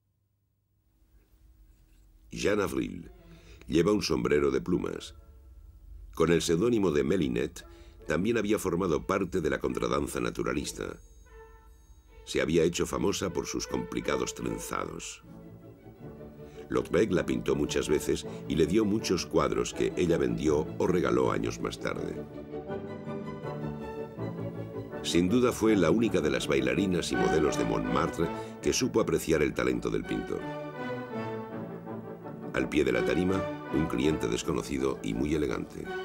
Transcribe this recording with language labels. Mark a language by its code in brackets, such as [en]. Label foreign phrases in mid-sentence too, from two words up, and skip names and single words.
[es] Jeanne Avril lleva un sombrero de plumas. Con el seudónimo de Melinet, también había formado parte de la contradanza naturalista. Se había hecho famosa por sus complicados trenzados. Lautrec la pintó muchas veces y le dio muchos cuadros que ella vendió o regaló años más tarde. Sin duda fue la única de las bailarinas y modelos de Montmartre que supo apreciar el talento del pintor. Al pie de la tarima, un cliente desconocido y muy elegante.